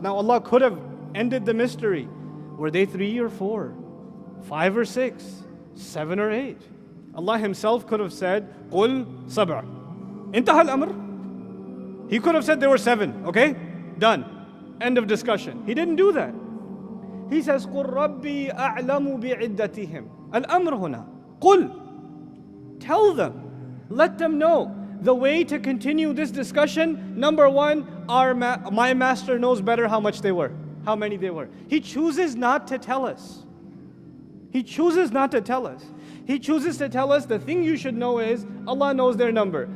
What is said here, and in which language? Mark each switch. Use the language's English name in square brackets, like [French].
[English] Now Allah could have ended the mystery. Were they 3 or 4? 5 or 6? 7 or 8. Allah Himself could have said, [Arabic] قُل سبع. انتهى الأمر. [English] He could have said there were 7, okay? Done. End of discussion. He didn't do that. He says, [Arabic] قُل رَبِّي أَعْلَمُ بِعِدَّتِهِمْ الْأَمْرُ هُنَا قُل. [English] Tell them, let them know. The way to continue this discussion, number one, my master knows better how much they were, how many they were. He chooses not to tell us. He chooses not to tell us. He chooses to tell us the thing you should know is Allah knows their number.